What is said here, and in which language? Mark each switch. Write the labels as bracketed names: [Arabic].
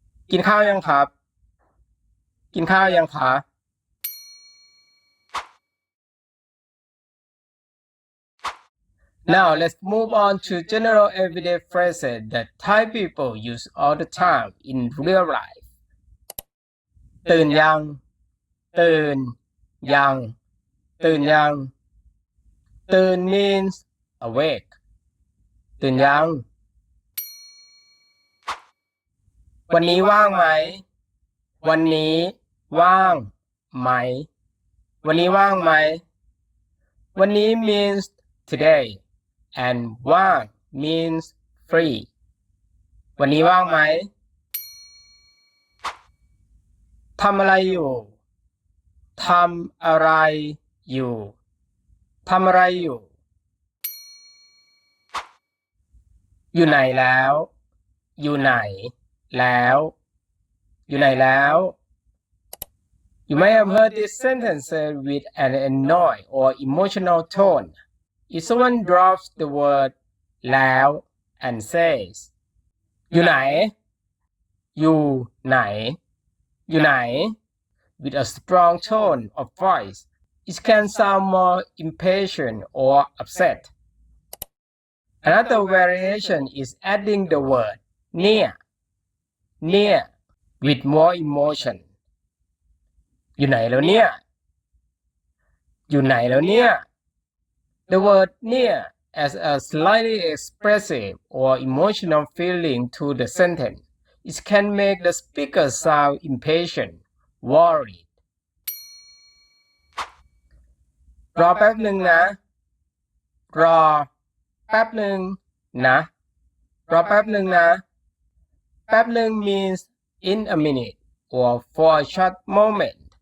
[Thai] กินข้าวยังครับ กินข้าวยังคะ [English] Now let's move on to general everyday phrases that Thai people use all the time in real life. [Thai] ตื่นยัง ตื่นยัง ตื่นยัง ตื่น [English] means awake. [Thai] ตื่นยัง วันนี้ว่างไหม วันนี้ว่างไหม วันนี้ว่างไหม วันนี้ [English] means today, and ว่าง means free [Thai] วันนี้ว่างไหมทำอะไรอยู่ทำอะไรอยู่ทำอะไรอยู่อยู่ไหนแล้วอยู่ไหนแล้วอยู่ไหนแล้ว [English] You may have heard this sentence with an annoyed or emotional tone. If someone drops the word แล้ว and says [Thai] อยู่ไหนอยู่ไหนอยู่ไหน [English] with a strong tone of voice, it can sound more impatient or upset. Another variation is adding the word near with more emotion. [Thai] อยู่ไหนแล้วเนี่ยอยู่ไหนแล้วเนี่ย [English] The word near as a slightly expressive or emotional feeling to the sentence. It can make the speaker sound impatient, worried. [Thai] รอแป๊บหนึ่งนะรอแป๊บหนึ่งนะรอแป๊บหนึ่งนะแป๊บหนึ่ง [English] means in a minute or for a short moment.